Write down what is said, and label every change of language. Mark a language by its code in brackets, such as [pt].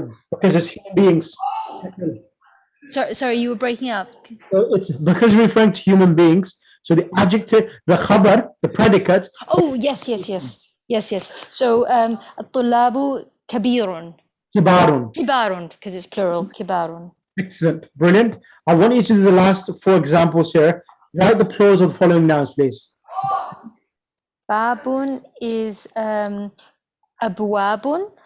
[en] Because it's human beings. Sorry, you were breaking up. So it's because we're referring to human beings. So the adjective, the khabar, the predicate. Oh, yes. [ar] So الطلاب كبير. [en] Kibarun. Because it's plural. كبار. Excellent. Brilliant. I want you to do the last 4 examples here. Write the plurals of the following nouns, please. باب is أبواب.